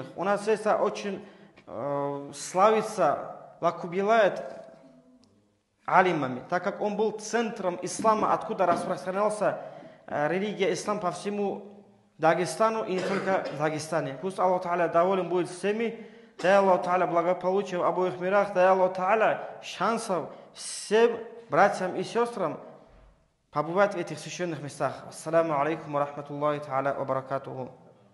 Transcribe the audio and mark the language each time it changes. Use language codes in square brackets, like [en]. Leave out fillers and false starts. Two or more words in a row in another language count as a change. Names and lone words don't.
[ru] У нас это очень славится, лакубилает алимами, так как он был центром ислама, откуда распространялся религия ислам по всему Дагестану и не только в Дагестане. Пусть Аллах Та'аля доволен будет всеми, дай Аллах Та'аля благополучия в обоих мирах, дай Аллах Та'аля шансов всем братьям и сестрам побывать в этих священных местах. [ar] السلام عليكم ورحمة الله تعالى وبركاته.